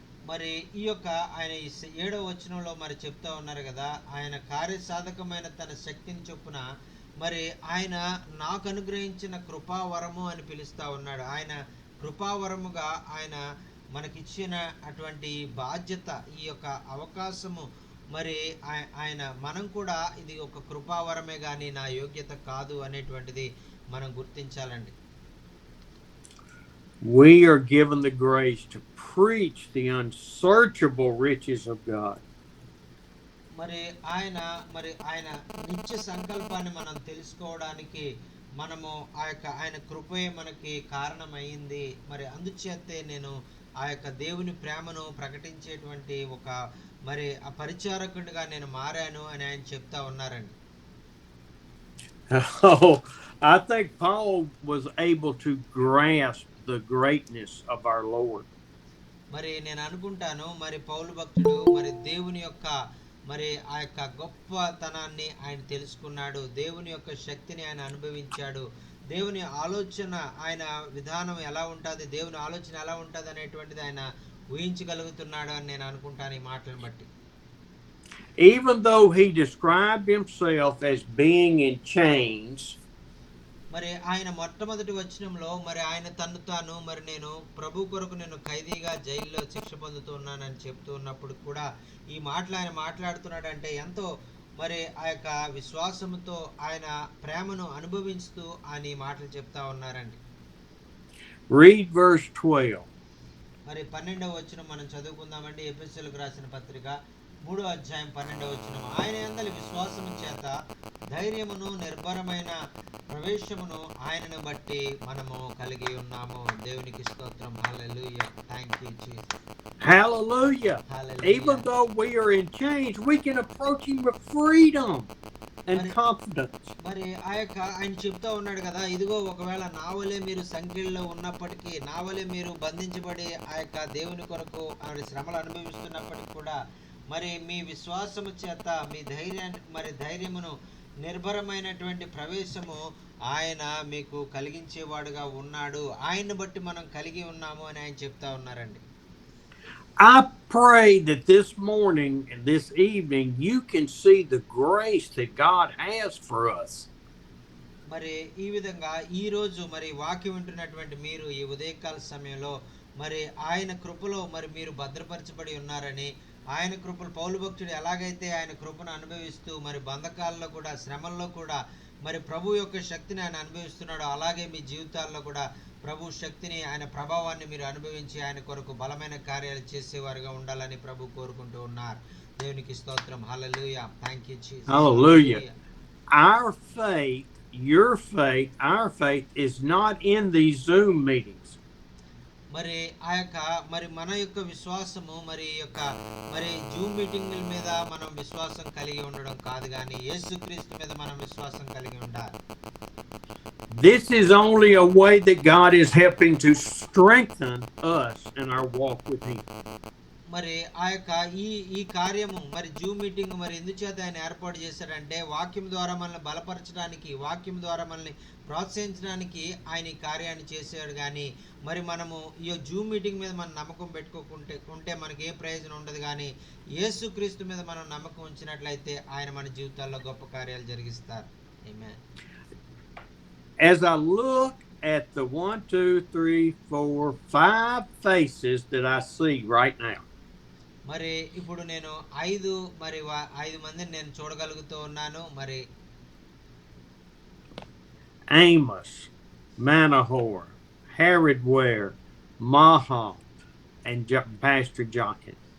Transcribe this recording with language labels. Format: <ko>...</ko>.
<te>మరి ఈ యొక్క ఆయన 7వ వచనంలో మరి చెప్తా ఉన్నారు కదా, ఆయన కార్యసాధకమైన తన శక్తిని చొప్పున మరి ఆయన నాకు అనుగ్రహించిన కృపావరము అని పిలుస్తా ఉన్నాడు. ఆయన కృపావరముగా ఆయన మనకిచ్చిన అటువంటి బాధ్యత, ఈ యొక్క అవకాశము మరి ఆయన మనం కూడా ఇది ఒక కృపావరమే కానీ నా యోగ్యత కాదు అనేటువంటిది మనం గుర్తించాలండి.</te> <en>We are given the grace to preach the unsearchable riches of God.</en> <te>మరి ఆయన నిత్య సంకల్పాన్ని మనం తెలుసుకోవడానికి మనము ఆయన కృపే మనకి కారణమైంది. మరి అందుచేతే నేను ఆ యొక్క దేవుని ప్రేమను ప్రకటించేటువంటి ఒక మరి ఆ పరిచారకుడిగా నేను మారాను అని ఆయన చెప్తా ఉన్నారండి.</te> <en>Oh, I think Paul was able to grasp the greatness of our Lord.</en> <te>మరి నేను అనుకుంటాను మరి పౌలు భక్తుడు మరి దేవుని యొక్క మరి ఆ యొక్క గొప్పతనాన్ని ఆయన తెలుసుకున్నాడు, దేవుని యొక్క శక్తిని ఆయన అనుభవించాడు, దేవుని ఆలోచన ఆయన విధానం ఎలా ఉంటుంది, దేవుని ఆలోచన ఎలా ఉంటుంది అనేటువంటిది ఆయన ఊహించగలుగుతున్నాడు అని నేను అనుకుంటాను ఈ మాటలను బట్టి.</te> <en>Even though he described himself as being in chains,</en> <te>మరి ఆయన మొట్టమొదటి వచనంలో మరి ఆయన తన్ను తాను మరి నేను ప్రభు కొరకు నేను ఖైదీగా జైల్లో శిక్ష పొందుతున్నానని చెప్తూ ఉన్నప్పుడు కూడా ఈ మాటలు ఆయన మాట్లాడుతున్నాడంటే ఎంతో మరి ఆ యొక్క విశ్వాసంతో ఆయన ప్రేమను అనుభవిస్తూ ఆయన ఈ మాటలు చెప్తా ఉన్నారండి.</te> <en>Read verse 12.</en> <te>మరి 12వ వచనం మనం చదువుకుందామండి. ఎఫెసీయులకు రాసిన పత్రిక 3వ అధ్యాయం 12వ వచనం. ఆయన యందలి విశ్వాసము చేత ధైర్యమును నిర్భరమైన ప్రవేశమును ఆయనను బట్టి మనము కలిగి ఉన్నాము. దేవునికి స్తోత్రం. హల్లెలూయా.</te> <en>Thank you Jesus. Hallelujah. Hallelujah. Even though we are in chains, we can approach him with freedom and confidence.</en> <te>మరి ఆయన చెప్తా ఉన్నాడు కదా, ఇదిగో ఒకవేళ నావలే మీరు సంఖ్యల్లో ఉన్నప్పటికీ, నావలే మీరు బంధించబడి ఆ యొక్క దేవుని కొరకు శ్రమలు అనుభవిస్తున్నప్పటికీ కూడా మరి మీ విశ్వాసము చేత మీ ధైర్యమును నిర్భరమైనటువంటి ప్రవేశము ఆయన మీకు కలిగించేవాడుగా ఉన్నాడు. ఆయన్ని బట్టి మనం కలిగి ఉన్నాము అని ఆయన చెప్తా ఉన్నారండి.</te> <en>I pray that this morning and this evening you can see the grace that God has for us.</en> <te>మరి ఈ విధంగా ఈ రోజు మరి వాక్యం వింటున్నటువంటి మీరు ఈ ఉదయకాల సమయంలో మరి ఆయన కృపలో మరి మీరు భద్రపరచబడి ఉన్నారని, ఆయన కృపలు పౌలు భక్తుడు ఎలాగైతే ఆయన కృపను అనుభవిస్తూ మరి బంధకాల్లో కూడా శ్రమల్లో కూడా మరి ప్రభు యొక్క శక్తిని ఆయన అనుభవిస్తున్నాడు, అలాగే మీ జీవితాల్లో కూడా ప్రభు శక్తిని ఆయన ప్రభావాన్ని మీరు అనుభవించి ఆయన కొరకు బలమైన కార్యాలు చేసేవారుగా ఉండాలని ప్రభు కోరుకుంటూ ఉన్నారు. దేవునికి స్తోత్రం. హల్లెలూయా.</te> <en>Thank you Jesus. Hallelujah. Our faith, your faith, our faith is not in these Zoom meetings.</en> <te>మరి ఆ యొక్క మరి మన యొక్క విశ్వాసము మరి యొక్క మరి జూమ్ మీటింగుల మీద మనం విశ్వాసం కలిగి ఉండడం కాదు, కానీ యేసుక్రీస్తు మీద మనం విశ్వాసం కలిగి ఉండాలి.</te> <en>This is only a way that God is helping to strengthen us in our walk with Him.</en> <te>మరి ఆ యొక్క ఈ కార్యము మరి జూమ్ మీటింగ్ మరి ఎందుచేత ఆయన ఏర్పాటు చేశాడంటే వాక్యం ద్వారా మనల్ని బలపరచడానికి, వాక్యం ద్వారా మనల్ని ప్రోత్సహించడానికి ఆయన ఈ కార్యాన్ని చేశాడు. కానీ మరి మనము ఈ జూమ్ మీటింగ్ మీద మనం నమ్మకం పెట్టుకుంటే మనకి ఏ ప్రయోజనం ఉండదు. కానీ యేసుక్రీస్తు మీద మనం నమ్మకం ఉంచినట్లయితే ఆయన మన జీవితాల్లో గొప్ప కార్యాలు జరిగిస్తారు. ఆమేన్.</te> <en>As I look at the 1, 2, 3, 4, 5 faces that I see right now,</en> <te>మరి ఇప్పుడు నేను ఐదు మందిని నేను చూడగలుగుతూ ఉన్నాను. మరి</te> <en>Amos, Manahor, Herod Ware, Maha, and Pastor Jochen.</en>